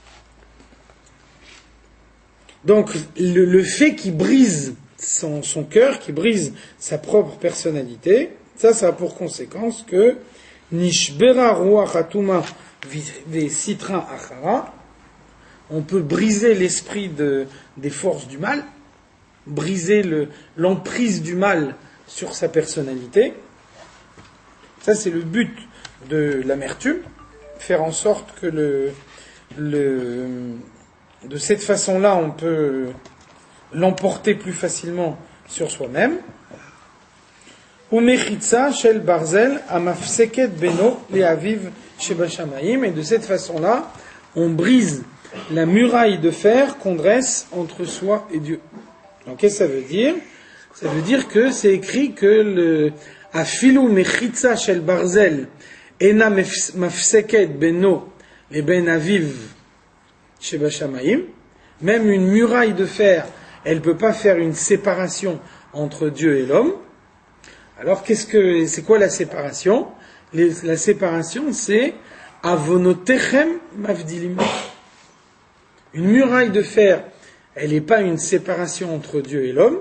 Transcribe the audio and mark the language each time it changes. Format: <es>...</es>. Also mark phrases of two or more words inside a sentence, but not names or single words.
<fr>Donc, le fait qu'il brise son cœur, qu'il brise sa propre personnalité, ça a pour conséquence que</fr> <he>נשברה רוח הטומאה וסטרא אחרא,</he> <fr>on peut briser l'esprit des forces du mal, briser l'emprise du mal sur sa personnalité. Ça, c'est le but de l'amertume, faire en sorte que de cette façon-là, on peut l'emporter plus facilement sur soi-même.</fr> <he>ומחיצה של ברזל מפסקת בינו לאביו שבשמים.</he> <fr>Et de cette façon-là, on brise la muraille de fer qu'on dresse entre soi et Dieu. Donc, qu'est-ce que ça veut dire? Ça veut dire que c'est écrit que</fr> <he>אפילו מחיצה של ברזל אינה מפסקת בינו ל בין אביו שב שמים,</he> <fr>même une muraille de fer, elle ne peut pas faire une séparation entre Dieu et l'homme. Alors c'est quoi la séparation? La séparation, c'est</fr> <he>עוונותיכם מבדילים.</he> <fr>Une muraille de fer, elle n'est pas une séparation entre Dieu et l'homme.</fr>